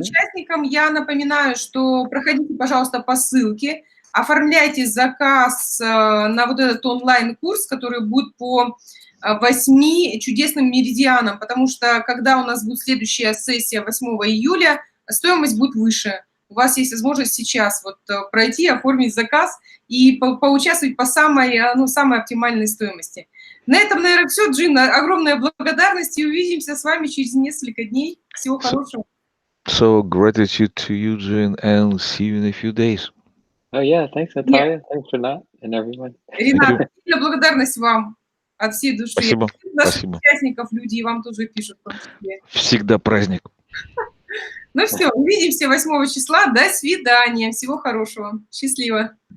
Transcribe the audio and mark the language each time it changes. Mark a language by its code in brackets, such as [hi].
[ru] Участникам я напоминаю, что проходите, пожалуйста, по ссылке, оформляйте заказ на вот этот онлайн-курс, который будет по 8 чудесным меридианам, потому что когда у нас будет следующая сессия 8 июля, стоимость будет выше. У вас есть возможность сейчас вот пройти, оформить заказ и поучаствовать по самой оптимальной стоимости. На этом, наверное, все. Джин, огромная благодарность и увидимся с вами через несколько дней. Всего хорошего. [en] So gratitude to you, Jin, and see you in a few days. Oh yeah, thanks, Natalia. Thanks for that and everyone. [ru] Ренат, благодарность вам от всей души. Спасибо. Наших участников люди и вам тоже пишут в том числе. Всегда праздник. Ну все, увидимся 8 числа. До свидания. Всего хорошего. Счастливо.